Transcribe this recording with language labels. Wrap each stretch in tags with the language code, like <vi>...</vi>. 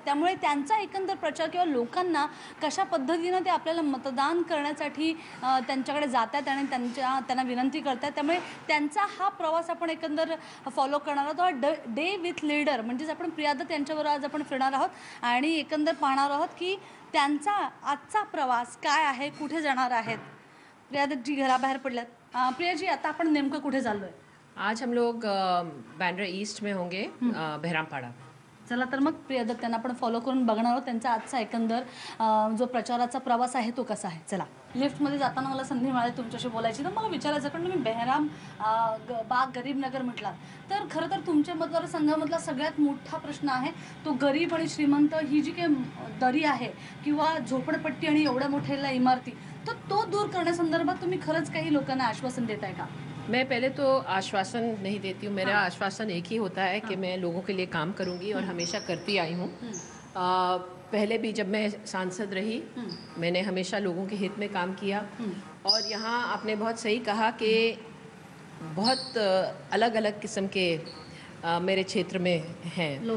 <mr>त्यामुळे त्यांचा एकंदर प्रचार किंवा लोकांना कशा पद्धतीने ते आपल्याला मतदान करण्यासाठी त्यांच्याकडे जातात आणि त्यांना विनंती करतात, त्यामुळे त्यांचा हा प्रवास आपण एकंदर फॉलो करणार आहोत। डे विथ लीडर म्हणजेच आपण प्रिया दत्त यांच्याबरोबर आज आपण फिरणार आहोत आणि एकंदर पाहणार आहोत की त्यांचा आजचा प्रवास काय आहे, कुठे जाणार आहेत। प्रिया दत्तजी घराबाहेर पडल्यात। प्रियाजी, आता आपण नेमकं कुठे चाललोय?</mr> <hi>आज हम लोग बांद्रा ईस्ट में होंगे, बहरामपाड़ा।</hi> <mr>चला तर मग प्रिया दत्त त्यांना आपण फॉलो करून बघणार आहोत त्यांचा आजचा एकंदर जो प्रचाराचा प्रवास आहे तो कसा आहे। चला, लिफ्टमध्ये जाताना मला संधी मिळाली तुमच्याशी बोलायची, तर मला विचारायचं कारण तुम्ही बेहराम बाग गरीब नगर म्हटलात, तर खरं तर तुमच्या मतदारसंघामधला सगळ्यात मोठा प्रश्न आहे तो गरीब आणि श्रीमंत ही जी काही दरी आहे किंवा झोपडपट्टी आणि एवढ्या मोठ्या इमारती, तर तो दूर करण्यासंदर्भात तुम्ही खरंच काही लोकांना आश्वासन देताय का?</mr> <hi>मैं पहले तो आश्वासन नहीं देती हूँ। मेरा आश्वासन एक ही होता है कि मैं लोगों के लिए काम करूँगी और हमेशा करती आई हूँ। पहले भी जब मैं सांसद रही, मैंने हमेशा लोगों के हित में काम किया। और यहाँ आपने बहुत सही कहा कि बहुत अलग अलग किस्म के मेरे क्षेत्र में हैं।</hi>